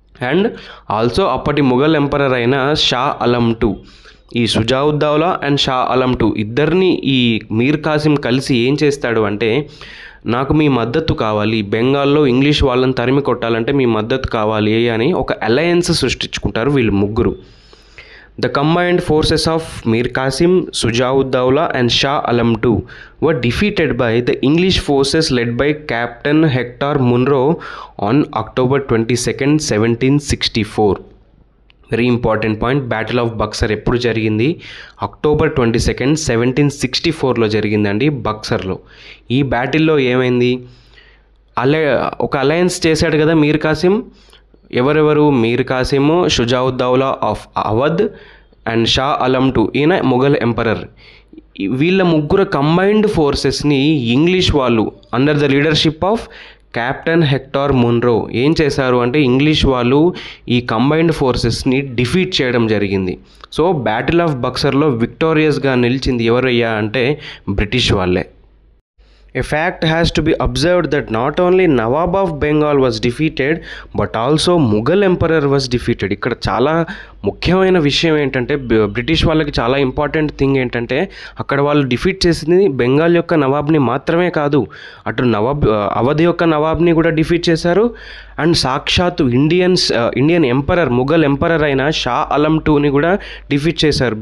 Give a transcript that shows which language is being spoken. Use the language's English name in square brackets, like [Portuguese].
[Telugu] And also అప్పటి Mughal emperor అయిన Shah Alam II, ఈ షుజావుద్దౌలా అండ్ షా ఆలం II ఇద్దరిని ఈ మీర్ కాసిం కలిసి ఏం చేస్తాడు అంటే నాకు మీ మద్దతు కావాలి, బెంగాల్లో ఇంగ్లీష్ వాళ్ళని తరిమి కొట్టాలంటే మీ మద్దతు కావాలి అని ఒక అలయన్స్ సృష్టించుకుంటారు వీళ్ళు ముగ్గురు. [English] The combined forces of Mir Qasim, Shuja'ud-Dawla and Shah Alam II were defeated by the English forces led by Captain Hector Munro on October 22nd, 1764. Very important point. [Telugu] Battle of Buxar ఎప్పుడు జరిగింది? October 22nd, 1764లో జరిగిందండి బక్సర్లో. ఈ బ్యాటిల్లో ఏమైంది? ఒక alliance చేశాడు కదా మీర్ కాసిం. ఎవరెవరు? మీర్ కాసిము, షుజావుద్దౌలా of Awadh and Shah Alam II, ఈయన మొఘల్ ఎంపరర్. వీళ్ళ ముగ్గురు కంబైన్డ్ ఫోర్సెస్ని ఇంగ్లీష్ వాళ్ళు [English] under the leadership of [Telugu] captain hectare Munro ఏం చేశారు అంటే ఇంగ్లీష్ వాళ్ళు ఈ కంబైన్డ్ ఫోర్సెస్ని డిఫీట్ చేయడం జరిగింది. సో బ్యాటిల్ ఆఫ్ బక్సర్లో విక్టోరియస్గా నిలిచింది ఎవరయ్యా అంటే బ్రిటిష్ వాళ్ళే. [English] A fact has to be observed that not only Nawab of Bengal was defeated but also Mughal Emperor was defeated. [Telugu] ఇక్కడ చాలా ముఖ్యమైన విషయం ఏంటంటే బ్రిటిష్ వాళ్ళకి చాలా ఇంపార్టెంట్ థింగ్ ఏంటంటే అక్కడ వాళ్ళు డిఫీట్ చేసింది బెంగాల్ యొక్క నవాబ్ని మాత్రమే కాదు, అటు అవధ్ యొక్క నవాబ్ని కూడా డిఫీట్ చేశారు. అండ్ సాక్షాత్తు ఇండియన్ ఎంపరర్, ముఘల్ ఎంపరర్ అయిన షా అలం IIని కూడా డిఫీట్ చేశారు.